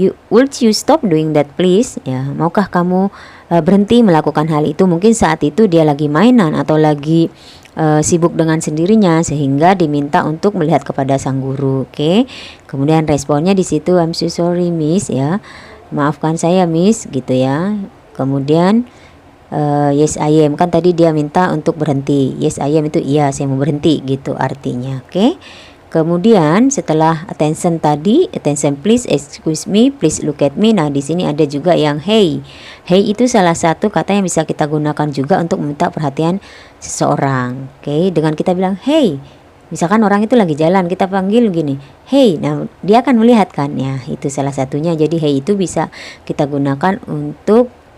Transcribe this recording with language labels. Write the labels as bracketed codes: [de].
[en] Would you stop doing that please? [id] Ya, maukah kamu berhenti melakukan hal itu? Mungkin saat itu dia lagi mainan atau lagi sibuk dengan sendirinya sehingga diminta untuk melihat kepada sang guru. Oke. Kemudian responnya di situ [en] I'm so sorry miss [id] ya. Maafkan saya miss gitu ya. Kemudian [en] yes I am, [id] kan tadi dia minta untuk berhenti. [en] Yes I am [id] itu iya saya mau berhenti gitu artinya. Oke. Kemudian setelah attention tadi, [en] attention please, excuse me, please look at me. [id] Nah, di sini ada juga yang hey. Hey itu salah satu kata yang bisa kita gunakan juga untuk meminta perhatian seseorang. Oke, dengan kita bilang hey. Misalkan orang itu lagi jalan, kita panggil gini, hey. Nah, dia akan melihat kan ya. Itu salah satunya. Jadi hey itu bisa kita gunakan untuk